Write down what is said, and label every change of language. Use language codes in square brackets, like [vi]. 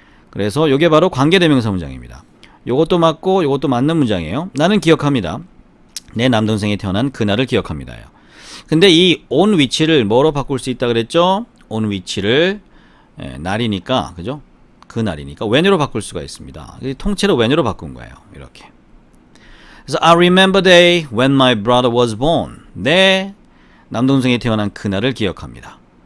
[ko] 그래서 이게 바로 관계대명사 문장입니다. 요것도 맞고 요것도 맞는 문장이에요. 나는 기억합니다. 내 남동생이 태어난 그날을 기억합니다요. 근데 이 on which를 뭐로 바꿀 수 있다 그랬죠? on which를 날이니까 그죠? 그 날이니까 when으로 바꿀 수가 있습니다. 통째로 when으로 바꾼 거예요. 이렇게. 그래서 [en] I remember day when my brother was born. [ko] 내 남동생이 태어난 그날을 기억합니다.